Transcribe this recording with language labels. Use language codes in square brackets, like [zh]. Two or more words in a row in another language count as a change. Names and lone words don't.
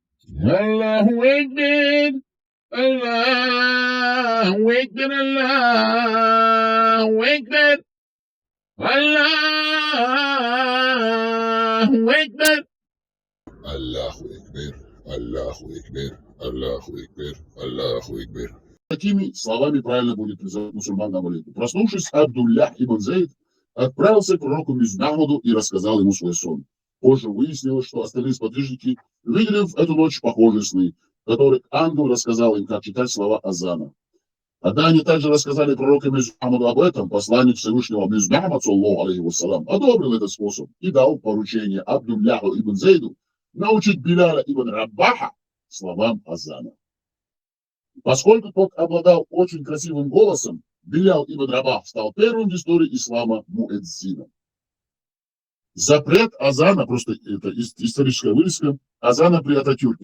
[ar] الله أكبر الله أكبر الله أكبر الله أكبر. الله أكبر الله أكبر الله أكبر الله أكبر. [ru] Такими словами правильно будет призывать мусульман на молитву. Проснувшись, Абдуллях ибн Зейд отправился к пророку Мухаммаду и рассказал ему свой сон. Позже выяснилось, что остальные сподвижники видели в эту ночь похожие сны, в которых ангел рассказал им, как читать слова азана. Когда они также рассказали пророку Мухаммаду об этом, посланник Всевышнего Мухаммад, [ar] صلى الله عليه وسلم, [ru] одобрил этот способ и дал поручение Абдулляху ибн Зейду научить Биляля ибн Рабаха словам азана. Поскольку тот обладал очень красивым голосом, Билял ибн Рабах стал первым в истории ислама муэдзином. Запрет азана, просто это историческая вырезка, азана при Ататюрке.